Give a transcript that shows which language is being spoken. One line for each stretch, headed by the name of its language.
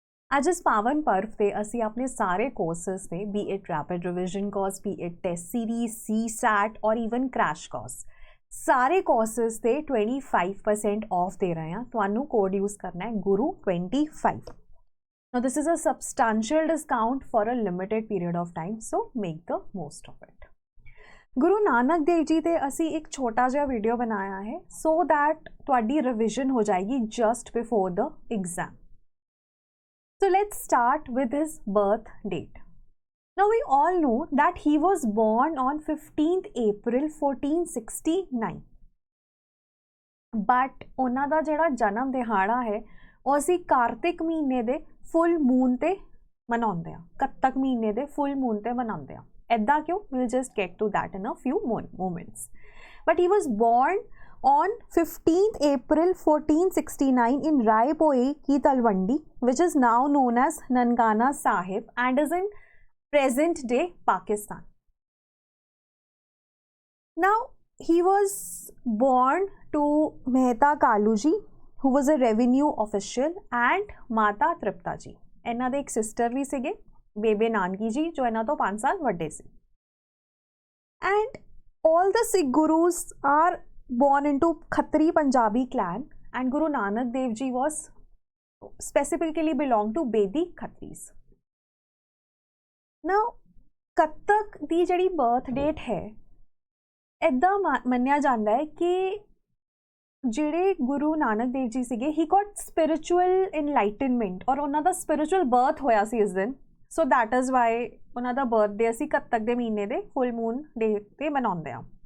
Punjabi: ਅੱਜ ਇਸ ਪਾਵਨ ਪਰਵ ਤੇ ਅਸੀਂ ਆਪਣੇ ਸਾਰੇ ਕੋਰसेस ਤੇ B it rapid revision course, B it test series, CSAT ਔਰ ਈਵਨ ਕ੍ਰੈਸ਼ ਕੋਰਸ, ਸਾਰੇ ਕੋਰसेस ਤੇ 25% ਆਫ ਦੇ ਰਹੇ ਹਾਂ। ਤੁਹਾਨੂੰ ਕੋਡ ਯੂਜ਼ ਕਰਨਾ ਹੈ GURU25।
English: Now this is a substantial discount for a limited period of time, so make the most of it.
Punjabi: Guru Nanak Dev ji ਤੇ ਅਸੀਂ ਇੱਕ ਛੋਟਾ ਜਿਹਾ ਵੀਡੀਓ ਬਣਾਇਆ ਹੈ
English: so that
Punjabi: ਤੁਹਾਡੀ ਰਿਵੀਜ਼ਨ ਹੋ ਜਾਏਗੀ
English: just before the exam. So let's start with his birth date. Now we all know that he was born on 15th April 1469.
Punjabi: But ਉਹਨਾਂ ਦਾ ਜਿਹੜਾ ਜਨਮ ਦਿਹਾੜਾ ਹੈ ਉਹ ਅਸੀਂ ਕਾਰਤਿਕ ਮਹੀਨੇ ਦੇ ਫੁੱਲ ਮੂਨ ਤੇ ਮਨਾਉਂਦੇ ਹਾਂ, ਕੱਤਕ ਮਹੀਨੇ ਦੇ ਫੁੱਲ ਮੂਨ ਤੇ ਮਨਾਉਂਦੇ ਹਾਂ। ऐदा क्यों?
English: We'll just get to that in a few moments. But he was born on 15th April 1469 in Raipoi ki Talwandi, which is now known as Nankana Sahib and is in present day Pakistan. Now, he was born to Mehta Kaluji, who was a revenue official, and Mata Tripta ji.
Punjabi: ਇਹਨਾਂ ਦੇ ਇੱਕ sister ਵੀ ਸੀਗੇ, ਬੇਬੇ ਨਾਨਕੀ ਜੀ, ਜੋ ਇਹਨਾਂ ਤੋਂ 5 ਸਾਲ ਵੱਡੇ ਸੀ।
English: And all the Sikh gurus are born into Khatri Punjabi clan, and Guru Nanak Dev Ji was specifically belonged to Bedi Khatris.
Punjabi: Now, Kattak ਦੀ ਜਿਹੜੀ birth date ਹੈ, ਇੱਦਾਂ ਮੰਨਿਆ ਜਾਂਦਾ ਹੈ ਕਿ ਜਿਹੜੇ ਗੁਰੂ ਨਾਨਕ ਦੇਵ ਜੀ ਸੀਗੇ,
English: he got spiritual enlightenment
Punjabi: ਔਰ ਉਹਨਾਂ ਦਾ spiritual birth ਹੋਇਆ ਸੀ ਇਸ ਦਿਨ।
English: so that is why
Punjabi: ਉਹਨਾਂ ਦਾ ਬਰਥਡੇ ਅਸੀਂ ਕੱਤਕ ਦੇ ਮਹੀਨੇ ਦੇ ਫੁੱਲ ਮੂਨ ਡੇ 'ਤੇ ਮਨਾਉਂਦੇ ਹਾਂ।